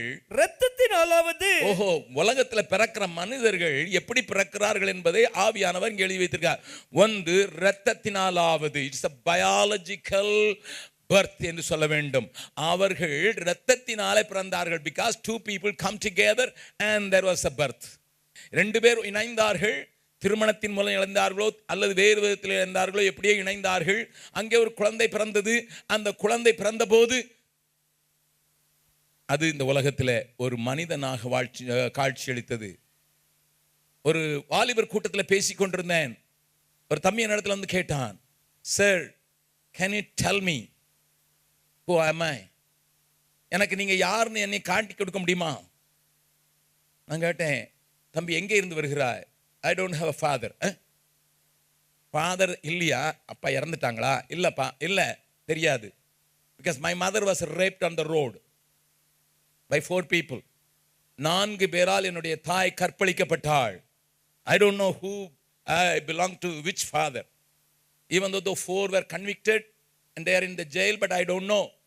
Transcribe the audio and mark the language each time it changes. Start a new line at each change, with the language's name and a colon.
Tamil: இரத்தத்தினாலாவது. உலகத்தில் பிறக்கிற மனிதர்கள் எப்படி பிறக்கிறார்கள் என்பதை ஆவியானவர் எழுதி வைத்திருக்கார். 1 இரத்தத்தினாலாவது.
English: it's a biological birth
Tamil: என்று சொல்ல வேண்டும். அவர்கள் இரத்தத்தினாலே பிறந்தார்கள்.
English: because 2 people come together and there was a birth.
Tamil: 2 பேர் இணைந்தார்கள். திருமணத்தின் மூலம் இணைந்தார்களோ அல்லது வேறு விதத்தில் இணைந்தார்களோ, எப்படியோ இணைந்தார்கள். அங்கே ஒரு குழந்தை பிறந்தது. அந்த குழந்தை பிறந்த போது அது இந்த உலகத்தில் ஒரு மனிதனாக காட்சியளித்தது. ஒரு வாலிபர் கூட்டத்தில் பேசி கொண்டிருந்தேன். ஒரு தம்பி என் இடத்துல வந்து கேட்டான், sir
English: Can you tell me who am I?
Tamil: எனக்கு நீங்க யாருன்னு என்னை காட்டி கொடுக்க முடியுமா? நான் கேட்டேன், தம்பி எங்கே இருந்து வருகிறாய்?
English: I don't have a father.
Tamil: Father இல்லையா? அப்பா இறந்துட்டாங்களா? இல்லப்பா. இல்லை, தெரியாது.
English: Because my mother was raped on the road by 4 people.
Tamil: 4 பேரால் என்னுடைய தாய் கற்பழிக்கப்பட்டாள்.
English: I don't know who I belong to, which father. Even though the 4 were convicted and they are in the jail, but I don't know.